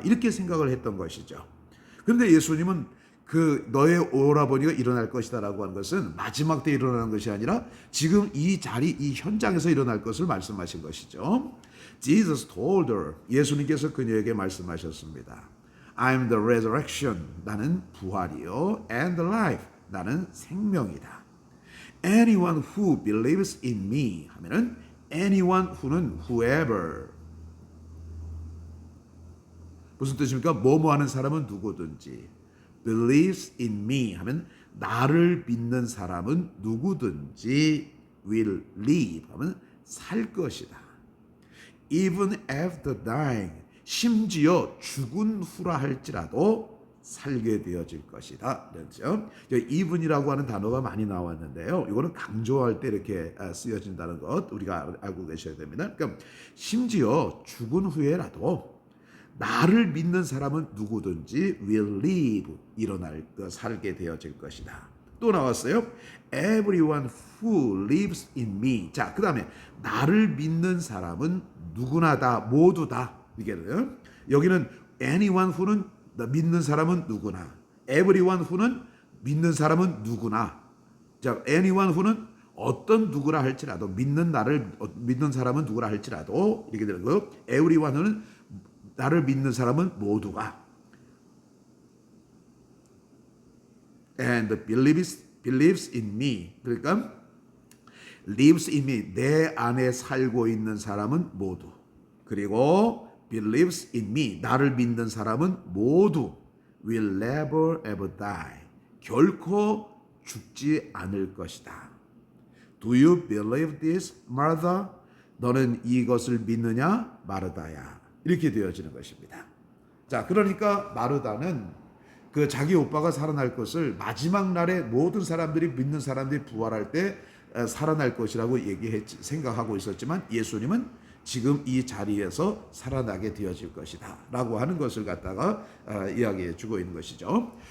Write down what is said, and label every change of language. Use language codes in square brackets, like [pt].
[ko] 이렇게 생각을 했던 것이죠. 그런데 예수님은 그 너의 오라버니가 일어날 것이다라고 하는 것은 마지막 때 일어나는 것이 아니라 지금 이 자리, 이 현장에서 일어날 것을 말씀하신 것이죠. [en] Jesus told her, [ko] 예수님께서 그녀에게 말씀하셨습니다. [en] I'm the resurrection, [ko] 나는 부활이요. [en] And the life, [ko] 나는 생명이다. [en] Anyone who believes in me [ko] 하면은 [en] anyone who는 whoever. [ko] 무슨 뜻입니까? 뭐뭐 하는 사람은 누구든지. [en] believes in me [ko] 하면 나를 믿는 사람은 누구든지 [en] will live [ko] 하면 살 것이다. [en] Even after dying, [ko] 심지어 죽은 후라 할지라도 살게 되어질 것이다. 그렇죠? even이라고 하는 단어가 많이 나왔는데요. 이거는 강조할 때 이렇게 쓰여진다는 것 우리가 알고 계셔야 됩니다. 그러니까 심지어 죽은 후에라도 나를 믿는 사람은 누구든지 [en] will live, [ko] 살게 되어질 것이다. 또 나왔어요. [en] Everyone who lives in me. [ko] 자, 그 다음에 나를 믿는 사람은 누구나 다, 모두 다. 이게요. 여기는 anyone who는 믿는 사람은 누구나. everyone who는 믿는 사람은 누구나. 자, anyone who는 어떤 누구라 할지라도 믿는 사람은 누구라 할지라도 이렇게 되는 거예요. everyone who는 나를 믿는 사람은 모두가. [en] and believes in me. [ko] 그러니까 [en] lives in me, [ko] 내 안에 살고 있는 사람은 모두. 그리고 [en] believes in me, [ko] 나를 믿는 사람은 모두 [en] will never ever die, [ko] 결코 죽지 않을 것이다. [en] Do you believe this, Martha? [ko] 너는 이것을 믿느냐, 마르다야. 이렇게 되어지는 것입니다. 자, 그러니까 마르다는 그 자기 오빠가 살아날 것을 마지막 날에 모든 사람들이 믿는 사람들이 부활할 때 살아날 것이라고 생각하고 있었지만 예수님은 지금 이 자리에서 살아나게 되어질 것이다 라고 하는 것을 갖다가 이야기해 주고 있는 것이죠.